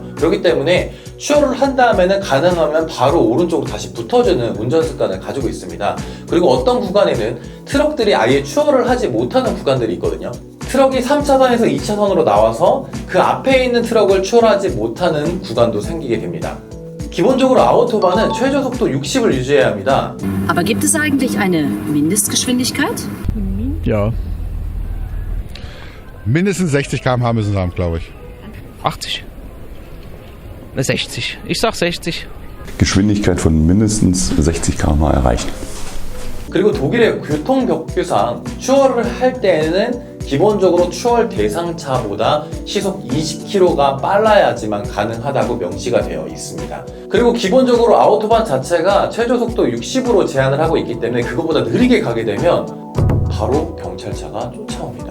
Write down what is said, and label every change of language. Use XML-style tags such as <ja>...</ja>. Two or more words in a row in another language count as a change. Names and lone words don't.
<ko>그렇기 때문에 추월을 한 다음에는 가능하면 바로 오른쪽으로 다시 붙어주는 운전 습관을 가지고 있습니다. 그리고 어떤 구간에는 트럭들이 아예 추월을 하지 못하는 구간들이 있거든요. 트럭이 3차선에서 2차선으로 나와서 그 앞에 있는 트럭을 추월하지 못하는 구간도 생기게 됩니다. 기본적으로 아우토반은 최저 속도 60을 유지해야 합니다.</ko> <de>Aber gibt es eigentlich eine Mindestgeschwindigkeit? Ja. Mindestens 60 km/h müssen sie haben, glaube ich. 80. 60. Ich sag 60. Geschwindigkeit von mindestens 60 km/h erreichen.</de> <ko>그리고 독일의 교통법규상 추월을 할 때에는 기본적으로 추월 대상차보다 시속 20km가 빨라야지만 가능하다고 명시가 되어 있습니다. 그리고 기본적으로 아우토반 자체가 최저 속도 60으로 제한을 하고 있기 때문에 그것보다 느리게 가게 되면 바로 경찰차가 쫓아옵니다.</ko>